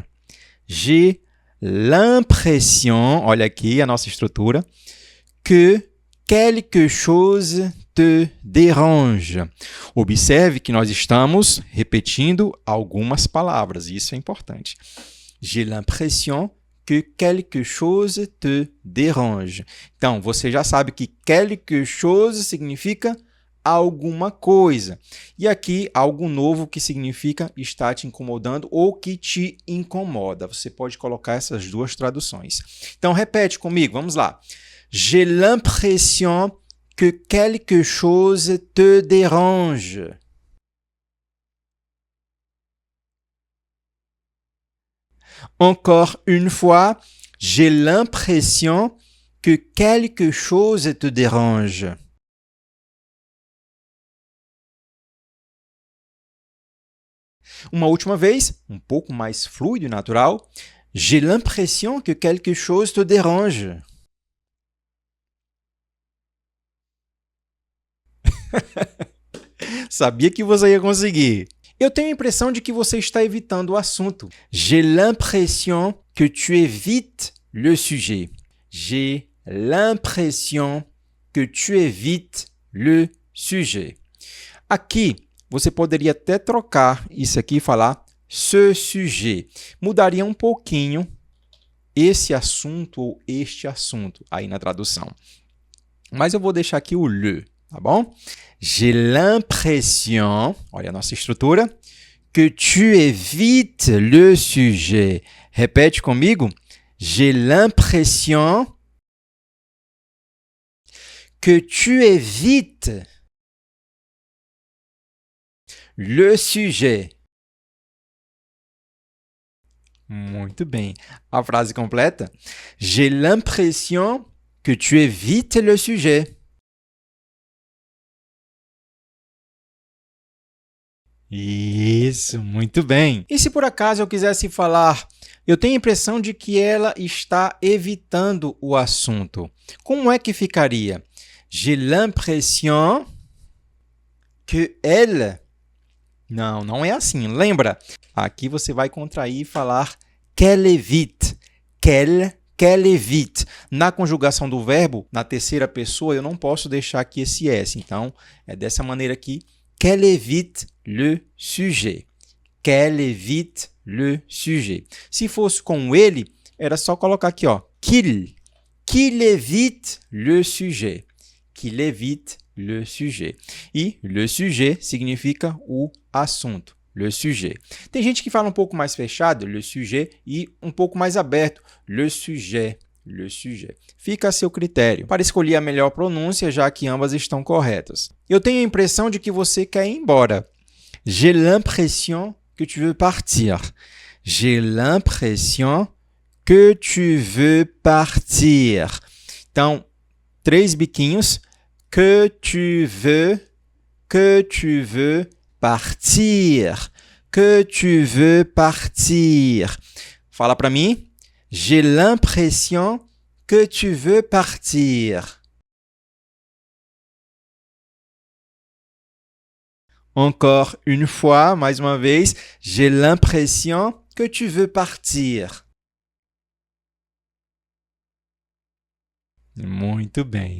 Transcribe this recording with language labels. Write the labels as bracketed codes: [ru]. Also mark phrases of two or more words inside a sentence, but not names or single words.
[fr] J'ai l'impression, [pt] olha aqui a nossa estrutura, [fr] que quelque chose te dérange. [pt] Observe que nós estamos repetindo algumas palavras, isso é importante. [fr] J'ai l'impression que quelque chose te dérange. [pt] Então, você já sabe que [fr] quelque chose [pt] significa alguma coisa. E aqui, algo novo que significa está te incomodando ou que te incomoda. Você pode colocar essas duas traduções. Então, repete comigo, vamos lá. [fr] J'ai l'impression que quelque chose te dérange. Encore une fois, j'ai l'impression que quelque chose te dérange. [pt] Uma última vez, um pouco mais fluido e natural. [fr] J'ai l'impression que quelque chose te dérange. [pt] Sabia que você ia conseguir. Eu tenho a impressão de que você está evitando o assunto. [fr] J'ai l'impression que tu évites le sujet. J'ai l'impression que tu évites le sujet. [pt] Aqui, você poderia até trocar isso aqui e falar [fr] ce sujet. [pt] Mudaria um pouquinho esse assunto ou este assunto aí na tradução. Mas eu vou deixar aqui o le, tá bom? [fr] J'ai l'impression, [pt] olha a nossa estrutura, [fr] que tu évites le sujet. [pt] Repete comigo. [fr] J'ai l'impression que tu évites le sujet. [pt] Muito bem. A frase completa. [fr] J'ai l'impression que tu évites le sujet. [pt] Isso, muito bem. E se por acaso eu quisesse falar, eu tenho a impressão de que ela está evitando o assunto. Como é que ficaria? [fr] J'ai l'impression que elle... [pt] Não, não é assim. Lembra? Aqui você vai contrair e falar [fr] qu'elle évite. Qu'elle évite. [pt] Na conjugação do verbo, na terceira pessoa, eu não posso deixar aqui esse S. Então, é dessa maneira aqui. [fr] Qu'elle évite le sujet. Qu'elle évite le sujet. [pt] Se fosse com ele, era só colocar aqui, ó, [fr] qu'il évite le sujet. Qu'il évite le sujet. E le sujet [pt] significa o assunto. [fr] Le sujet. [pt] Tem gente que fala um pouco mais fechado, [fr] le sujet, [pt] e um pouco mais aberto, [fr] le sujet. Le sujet. [pt] Fica a seu critério, para escolher a melhor pronúncia, já que ambas estão corretas. Eu tenho a impressão de que você quer ir embora. [fr] J'ai l'impression que tu veux partir. J'ai l'impression que tu veux partir. [pt] Então, 3 biquinhos. [fr] Que tu veux partir. Que tu veux partir. [pt] Fala para mim. [fr] J'ai l'impression que tu veux partir. Encore une fois, [pt] mais uma vez, [fr] j'ai l'impression que tu veux partir. [pt] Muito bem.